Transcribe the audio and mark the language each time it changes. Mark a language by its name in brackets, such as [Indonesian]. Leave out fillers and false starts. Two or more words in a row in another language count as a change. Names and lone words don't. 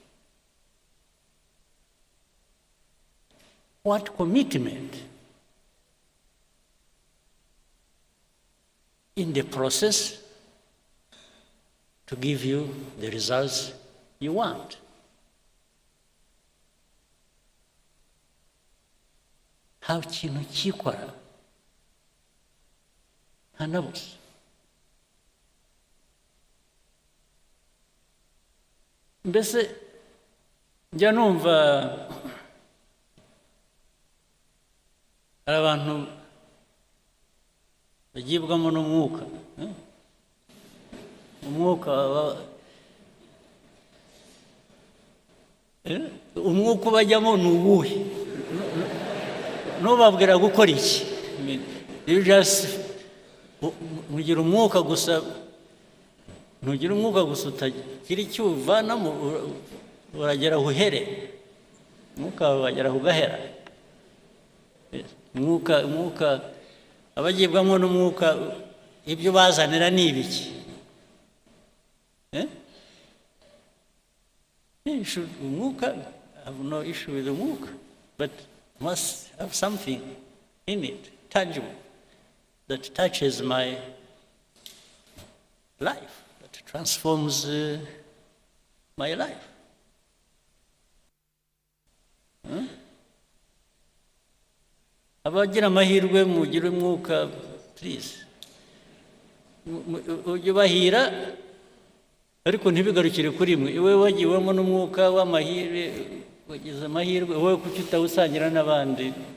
[English] What commitment in the process to give you the results you want? [Kinyarwanda] How ikintu cyikora hanabuze. Mbese njya numva hari abantu bagibwamo n'umwuka. Umwuka bajyamo ni uwuhe? Nubabwira gukora iki? [English] You just [Kinyarwanda] mugira umwuka gusa, ntugira umwuka gusa utagira icyo uvanamo, uragera uhere. Umwuka wagera ugahera. Umwuka abagibwamo n'umwuka ibyo bazanira ni ibiki? Umwuka, [English] I have no issue with the umwuka, but must have something in it, tangible, that touches my life, that transforms my life. [Kinyarwanda] abagira amahirwe mugire umwuka please ujye bahira ariko ntibigarukire kuri mwe iwe wagiwemo n'umwuka w'amahirwe wagize amahirwe wowe kuki utawusangira n'abandi